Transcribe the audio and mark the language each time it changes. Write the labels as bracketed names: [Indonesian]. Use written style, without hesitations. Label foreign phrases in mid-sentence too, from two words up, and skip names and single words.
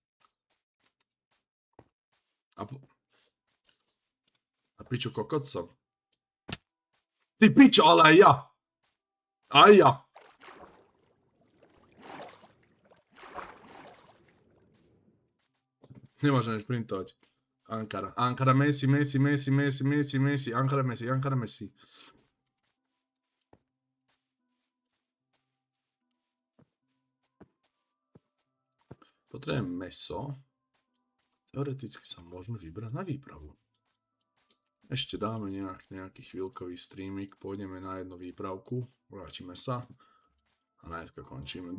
[Slovak] A piču kokot som. Ty pičo, ale aj ja. Aj ja. Nemôžem už printovať. Ankara. Ankara Messi, Messi, Messi, Messi, Messi, Messi, Ankara Messi, Ankara Messi. Potrebujem meso. Teoreticky sa môžeme vybrať na výpravu. Ešte dáme nejaký chvíľkový streamik, pôjdeme na jednu výpravku, vrátime sa a najskôr končíme.